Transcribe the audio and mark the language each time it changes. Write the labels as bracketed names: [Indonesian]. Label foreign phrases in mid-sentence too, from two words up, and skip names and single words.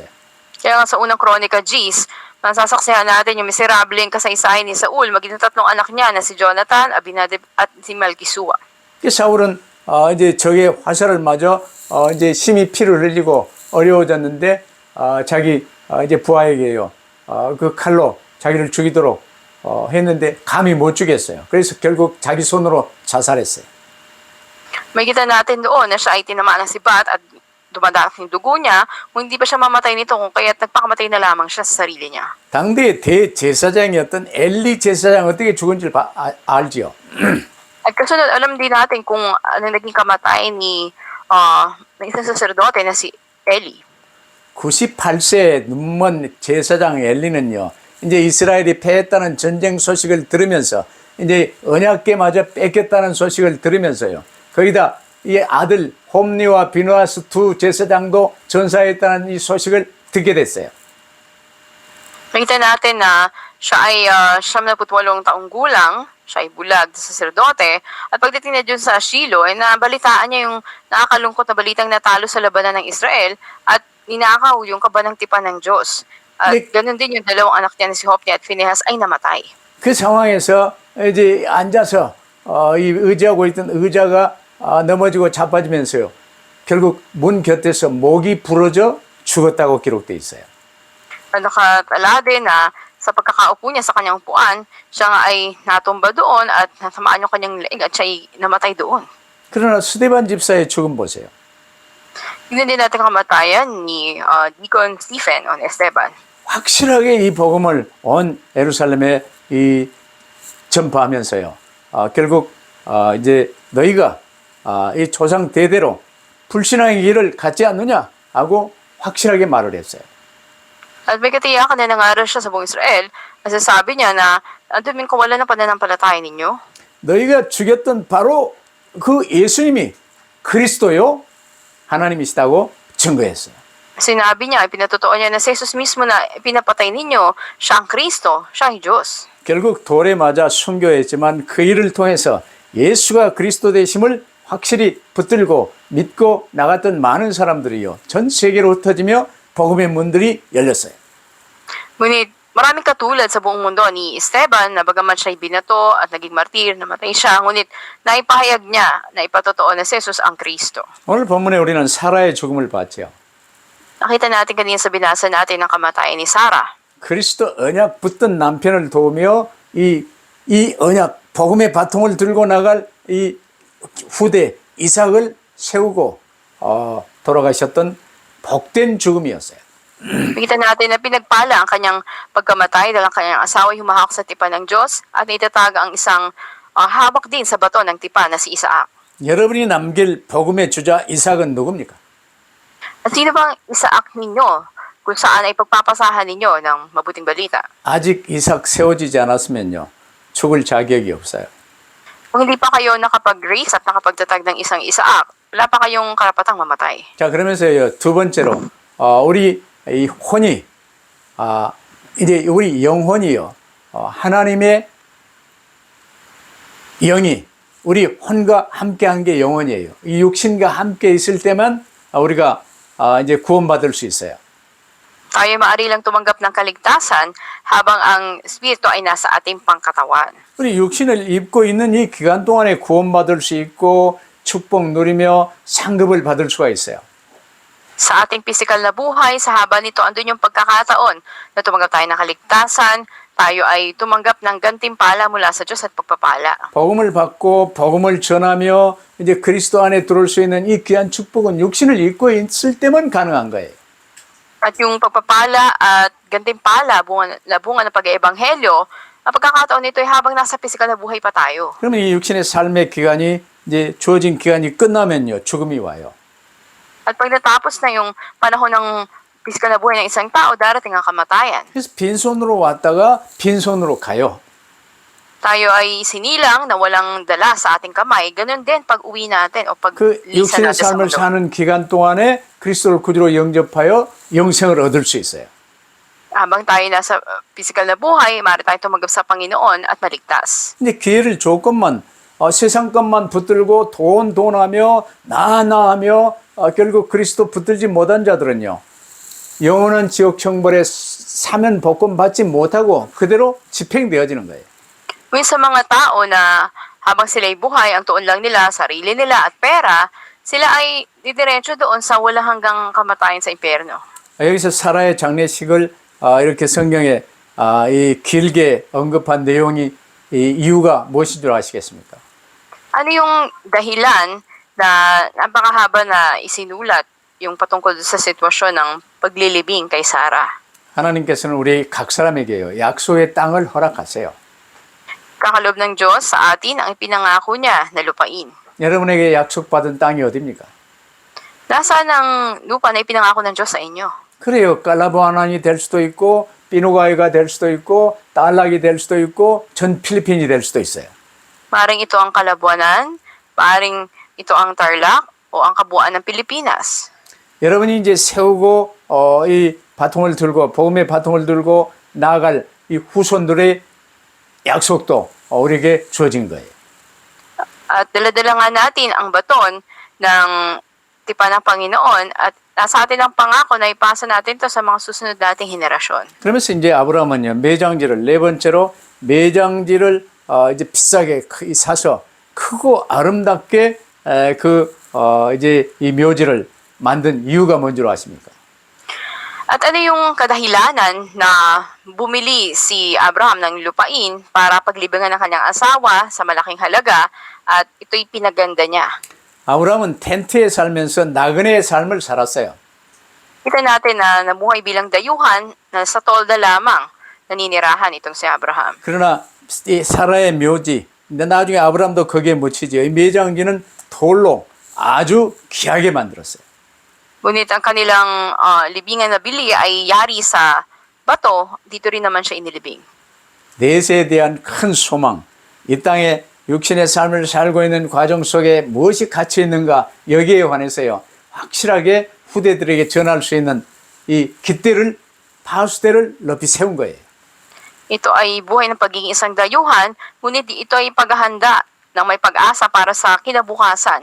[Filipino] Kaya nga sa unang Kronika Gs, masasaksihan natin yung miserableng kasaysayan ni Saul, maging ng 3 anak niya na si Jonathan, Abinadab at si Malkisua. [Korean] 사울은 이제 적의 화살을 맞아 이제 심히 피를 흘리고 어려워졌는데 자기 이제 부하에게요. 그 칼로 자기를 죽이도록 했는데 감히 못 죽였어요. 그래서 결국 자기 손으로 자살했어요. [Filipino] Makikita natin doon na siya ay tinamaan ng sibat at dumadaak yung dugo niya, kung hindi pa siya mamatay nito, kung kaya't nagpakamatay na lamang siya sa sarili niya. [Korean] 당대의 대제사장이었던 엘리 제사장 어떻게 죽은지 알지요? [Filipino] At kasunod, alam din natin kung ano naging kamatay ni isang saserdote na si Eli. [Korean] 98세 눈먼 제사장 엘리는요. 이제 이스라엘이 패했다는 전쟁 소식을 들으면서 이제 언약궤마저 뺏겼다는 소식을 들으면서요. 거기다 이 아들 홈리와 비누아스 두 제사장도 전사했다는 이 소식을 듣게 됐어요. [Filipino] Nakita natin na siya ay 78 taong gulang, siya ay bulag sa saserdote, at pagdating na dun sa Shiloh, ay nabalitaan niya yung nakakalungkot na balitang natalo sa labanan ng Israel at ninakaw yung kabanang tipan ng Diyos. At ganun din yung 2 anak niya na si Hophni at Phinehas ay namatay. [Korean] 그 상황에서 이제 앉아서 이 의지하고 있던 의자가 넘어지고 자빠지면서요. 결국 문 곁에서 목이 부러져 죽었다고 기록돼 있어요. [Filipino] Nakatala din na sa pagkakaupo niya sa kanyang upuan, siya nga ay natumba doon at natamaan yung kanyang leeg at siya ay namatay doon. [Korean] 그러나 스데반 집사의 죽음 보세요. [Filipino] Tignan din natin kamatayan ni Deacon Stephen on Esteban. [Korean] 확실하게 이 복음을 온 예루살렘에 이 전파하면서요. 결국 이제 너희가 이 조상 대대로 불신앙의 길을 갖지 않느냐 하고 확실하게 말을 했어요. [Filipino] At may katiyakan na nangaral siya sa buong Israel, nasasabi niya na andumin ko wala ng pananampalataya ninyo. [Korean] 너희가 죽였던 바로 그 예수님이 그리스도요 하나님이시다고 증거했어요. [Filipino] Sinabi niya, ipinatotoo niya na si Jesus mismo na pinapatay ninyo, siya ang Kristo, siya ang Diyos. [Korean] 결국 돌에 맞아 순교했지만 그 일을 통해서 예수가 그리스도 되심을 확실히 붙들고 믿고 나갔던 많은 사람들이요 전 세계로 흩어지며 복음의 문들이 열렸어요. [Filipino] Ngunit Maraming katulad sa buong mundo ni Esteban na bagaman siya'y binato at naging martir, namatay siya, ngunit naipahayag niya na ipatotoo na si Jesus ang Kristo. [Korean] 오늘 본문에 우리는 사라의 죽음을 봤죠. [Filipino] Nakita natin kanina sa binasa natin ang kamatayan ni Sarah. [Korean] 그리스도 언약 붙든 남편을 도우며 이 언약 복음의 바통을 들고 나갈 이 후대 이삭을 세우고 돌아가셨던 복된 죽음이었어요. [Filipino] Nakita natin na pinagpala ang kanyang pagkamatay dahil ang kanyang asawa ay humahak sa tipan ng Diyos at naitatag ang isang hawak din sa bato ng tipan na si Isaac. [Korean] 여러분이 남길 복음의 주자 이삭은 누굽니까? [Filipino] At sino bang Isaac ninyo kung saan ay pagpapasahan ninyo ng mabuting balita? [Korean] 아직 이삭 세워지지 않았으면요. 죽을 자격이 없어요. [Filipino] Kung hindi pa kayo nakapag-raise at nakapagtatag ng isang Isaac, wala pa kayong karapatang mamatay. [Korean] 자, 그러면서요. 두 번째로 우리 이 혼이 이제 우리 영혼이요. 하나님의 영이 우리 혼과 함께한 게 영혼이에요. 이 육신과 함께 있을 때만 우리가 이제 구원받을 수 있어요. [Filipino] Tayo maaari lang tumanggap ng kaligtasan habang ang Espiritu ay nasa ating pangkatawan. [Korean] 우리 육신을 입고 있는 이 기간 동안에 구원받을 수 있고 축복 누리며 상급을 받을 수가 있어요. [Filipino] Sa ating pisikal na buhay, sa haba nito, andun yung pagkakataon na tumanggap tayo ng kaligtasan, tayo ay tumanggap ng gantimpala mula sa Diyos at pagpapala. [Korean] 복음을 받고 복음을 전하며 이제 그리스도 안에 들어올 수 있는 이 귀한 축복은 육신을 입고 있을 때만 가능한 거예요. [Filipino] At yung pagpapala at gantimpala, bunga ng pag-eebanghelyo, ang pagkakataon nito ay habang nasa pisikal na buhay pa tayo. [Korean] 그러면 이 육신의 삶의 기간이 이제 주어진 기간이 끝나면요 죽음이 와요. [Filipino] At pag natapos na yung panahon ng pisikal na buhay ng isang tao, darating ang kamatayan. [Korean] 그래서 빈손으로 왔다가 빈손으로 가요. [Filipino] Tayo ay sinilang na walang dala sa ating kamay. Ganun din pag uwi natin o pag [Korean] 그 [Filipino] lisa [Korean] 육신의 [Filipino] natin sa [Korean] 삶을 [Filipino] mundo. [Korean] 사는 기간 동안에 그리스도를 구주로 영접하여 영생을 얻을 수 있어요. [Filipino] Habang tayo nasa pisikal na buhay, maaari tayo tumanggap sa Panginoon at maligtas. [Korean] 근데 기회를 조금만 세상 것만 붙들고 돈하며 나하며 결국 그리스도 붙들지 못한 자들은요. 영원한 지옥 형벌에 사면 복권 받지 못하고 그대로 집행되어지는 거예요. [Filipino] Ngunit sa mga tao na habang sila'y buhay, ang tuon lang nila, sarili nila at pera, sila ay didiretso doon sa walang hanggang kamatayan sa impyerno. [Korean] 여기서 사라의 장례식을 이렇게 성경에 이 길게 언급한 내용이 이 이유가 무엇인 줄 아시겠습니까? [Filipino] Ano yung dahilan na napakahaba na isinulat yung patungkol sa sitwasyon ng paglilibing kay Sarah? [Korean] 하나님께서는 우리 각 사람에게요 약속의 땅을 허락하세요. [Filipino] Kakalob ng Diyos sa atin ang ipinangako niya na lupain. [Korean] 여러분에게 약속받은 땅이 어디입니까? [Filipino] Nasaan ang lupa na ipinangako ng Diyos sa inyo? [Korean] 그래요. 깔라보아난이 될 수도 있고 비누가이가 될 수도 있고 달락이 될 수도 있고 전 필리핀이 될 수도 있어요. [Filipino] Maring ito ang Kalabuanan, maring ito ang Tarlac, o ang kabuuan ng Pilipinas. [Korean] 여러분이 이제 세우고 이 바통을 들고 복음의 바통을 들고 나아갈 이 후손들의 약속도 우리에게 주어진 거예요. [Filipino] At daladala nga natin ang baton ng tipan ng Panginoon at nasa atin ang pangako na ipasa natin to sa mga susunod nating henerasyon. [Korean] 그러면서 이제 아브라함은요 매장지를 네 번째로 매장지를 이제 비싸게 사서 크고 아름답게 이제 이 묘지를 만든 이유가 뭔지 아십니까? [Filipino] At ano yung kadahilanan na bumili si Abraham ng lupain para paglibingan ng kanyang asawa sa malaking halaga at ito'y pinaganda niya? [Korean] 아브라함은 텐트에 살면서 나그네의 삶을 살았어요. [Filipino] Kita natin na namuhay bilang dayuhan na sa tolda lamang naninirahan itong si Abraham. [Korean] 그러나 이 사라의 묘지, 근데 나중에 아브라함도 거기에 묻히죠. 이 매장지는 돌로 아주 귀하게 만들었어요. [Filipino] Ngunit ang kanilang libingan na bili ay yari sa bato, dito rin naman siya inilibing. [Korean] 넷에 대한 큰 소망, 이 땅에 육신의 삶을 살고 있는 과정 속에 무엇이 갇혀 있는가 여기에 관해서요 확실하게 후대들에게 전할 수 있는 이 깃대를 파수대를 높이 세운 거예요. [Filipino] Ito ay buhay ng pagiging isang dayuhan, ngunit ito ay paghahanda ng may pag-asa para sa kinabukasan.